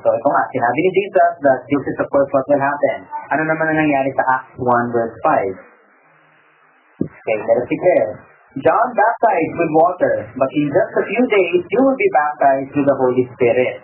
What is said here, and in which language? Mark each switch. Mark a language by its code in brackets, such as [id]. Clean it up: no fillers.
[en] So, [tl] ito nga, sinabi ni Jesus [en] that this is of course what will happen. [tl] Ano naman ang nangyari sa Acts 1, verse 5? [en] Okay, let us declare. John baptized with water, but in just a few days, you will be baptized with the Holy Spirit.